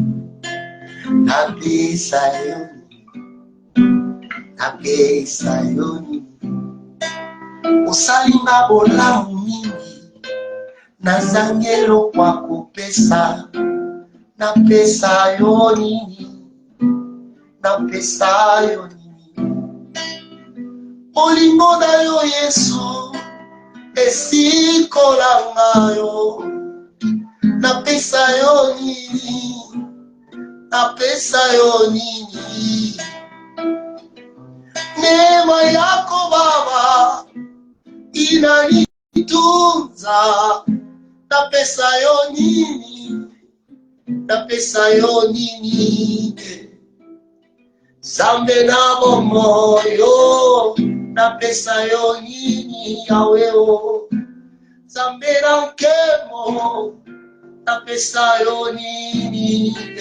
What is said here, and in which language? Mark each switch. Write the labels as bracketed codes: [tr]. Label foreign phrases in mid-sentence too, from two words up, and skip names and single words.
[ln] napesa yo nini napesa yo nini osalinga bolamu mingi nazangelo kwa kopesa napesa yo nini napesa yo nini olingo na yo Yesu esikolanga yo napesa yo nini napesa yo nini [sw] neema yako Baba [ln] inanitunza napesa yo nini napesa yo nini Nzambe na moyo napesa yo nini yawe o Nzambe na nkemo napesa yo nini